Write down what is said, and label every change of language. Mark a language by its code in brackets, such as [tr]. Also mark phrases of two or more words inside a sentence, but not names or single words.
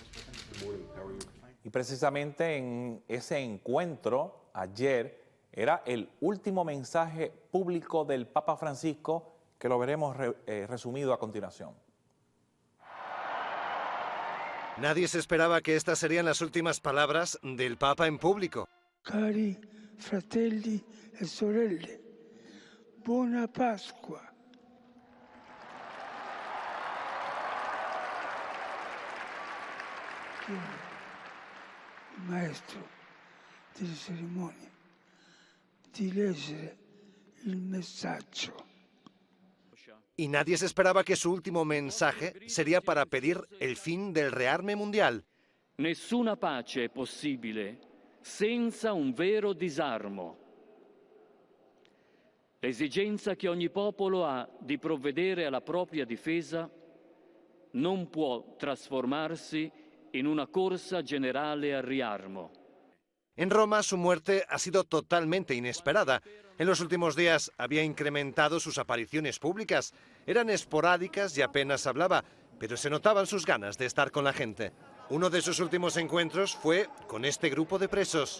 [es] Y precisamente en ese encuentro ayer era el último mensaje público del Papa Francisco que lo veremos resumido a continuación. Nadie se esperaba que estas serían las últimas palabras del Papa en público. [it] Cari fratelli e sorelle, buona Pasqua. Il maestro delle cerimonie di leggere il messaggio. [es] Y nadie se esperaba que su último mensaje sería para pedir el fin del rearme mundial. [it] Nessuna pace è possibile senza un vero disarmo. L'esigenza che ogni popolo ha di provvedere alla propria difesa non può trasformarsi in una corsa generale al riarmo. [es] En Roma su muerte ha sido totalmente inesperada. En los últimos días había incrementado sus apariciones públicas. Eran esporádicas y apenas hablaba, pero se notaban sus ganas de estar con la gente. Uno de sus últimos encuentros fue con este grupo de presos.